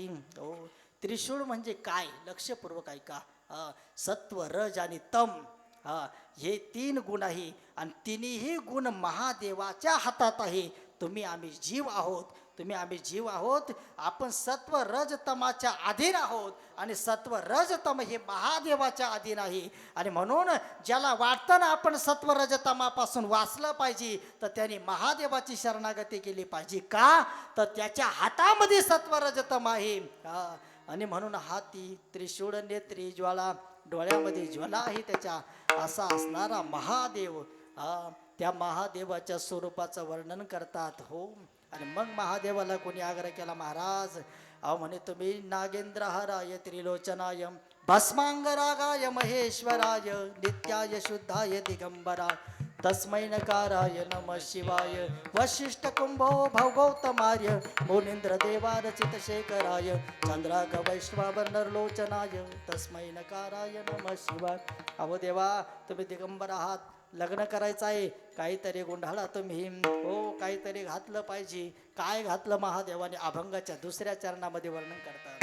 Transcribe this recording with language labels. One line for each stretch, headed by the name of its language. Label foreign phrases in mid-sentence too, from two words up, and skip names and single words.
Marathi: हो, त्रिशूळ म्हणजे काय लक्षपूर्वक ऐका. सत्व, रज आणि तम हे 3 गुण आहे आणि तिन्ही गुण महादेवाच्या हातात आहे. तुम्ही आम्ही जीव आहोत, तुम्ही आम्ही जीव आहोत. आपण सत्व रज तमाच्या अधीन आहोत आणि सत्व रज तम हे महादेवाच्या अधीन आहे. आणि म्हणून ज्याला वाटतं ना आपण सत्व रज तमापासून वाचलं पाहिजे तर त्याने महादेवाची शरणागती केली पाहिजे. का तर त्याच्या हातामध्ये सत्व रज तम आहे. आणि म्हणून हाती त्रिशूळ, नेत्री ज्वाला, डोळ्यामध्ये ज्वाला आहे त्याच्या, असा असणारा महादेव. त्या महादेवाच्या स्वरूपाचं वर्णन करतात. हो. आणि मग महादेवाला कोणी आग्रह केला, महाराज अहो म्हणे तुम्ही
Sanskrit: नागेंद्रहाराय त्रिलोचनाय भस्मांगरागाय महेश्वराय नित्याय शुद्धाय दिगंबरा तस्मै नकाराय नमः शिवाय वशिष्ठ कुंभो भौगौतमार्य मुनींद्र देवारचित शेखराय चंद्राग वैश्वानरलोचनाय तस्मै नकाराय नमः शिवाय.
Marathi: अहो देवा, तुम्ही दिगंबर आहात, लग्न करायचं आहे, काहीतरी गुंडाळा तुम्ही. हो, काहीतरी घातलं पाहिजे. काय घातलं महादेवाने अभंगाच्या 2ऱ्या चरणामध्ये वर्णन करतात.